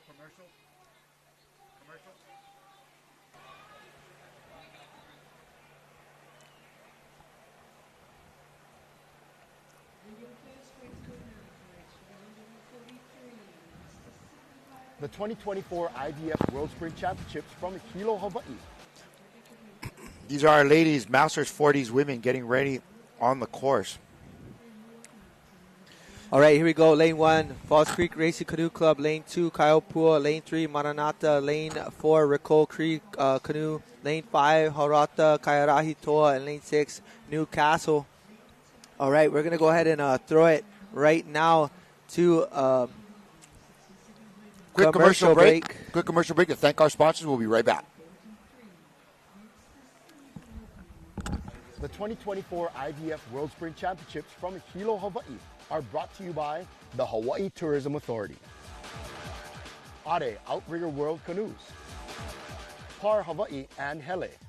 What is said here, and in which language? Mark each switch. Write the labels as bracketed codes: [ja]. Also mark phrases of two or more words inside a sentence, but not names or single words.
[en] The 2024 IVF World Sprint Championships from Hilo, Hawaii. These are our ladies, Masters 40s women, getting ready on the course. All right, here we go. Lane 1, Falls Creek Racing Canoe Club. Lane 2, Kaiopua. Lane 3, Maranata. Lane 4, Ricole Creek Canoe. Lane 5, Horata, Kairahi Toa. And lane 6, Newcastle. All right, we're going to go ahead and throw it right now to Quick commercial break. Quick commercial break to thank our sponsors. We'll be right back. The 2024 IVF World Sprint Championships from Hilo, Hawaii are brought to you by the Hawaii Tourism Authority, Are Outrigger World Canoes, Par Hawaii and Hele,